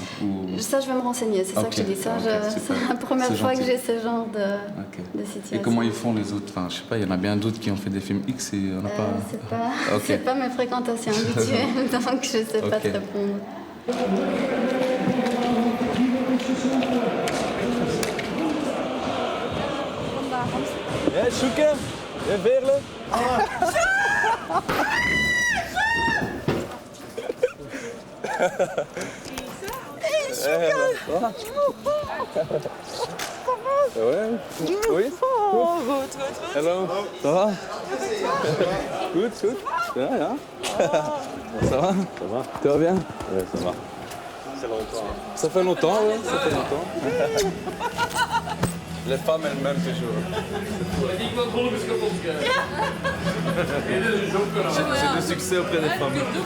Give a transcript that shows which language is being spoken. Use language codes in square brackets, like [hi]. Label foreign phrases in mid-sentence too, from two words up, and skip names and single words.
[fr] Ça, je vais me renseigner, c'est ça que je te dis. Ça, c'est la première fois que j'ai ce genre de situation. Et comment ils font les autres? Enfin, je sais pas, il y en a bien d'autres qui ont fait des films X et il n'y en a pas... C'est pas mes fréquentations habituelles, donc je sais pas te répondre. [nl] Ja, zoeken. Ja, Veerle. [fr] Ouais. Oui. [nl] Goed. Hallo. [fr] Ça va? [nl] Goed. Ja. [fr] Ça va? Tu vas bien? Ouais, ça va. Ça fait longtemps, ouais. Ça fait longtemps. Les femmes elles-mêmes toujours. J'ai du succès auprès des femmes.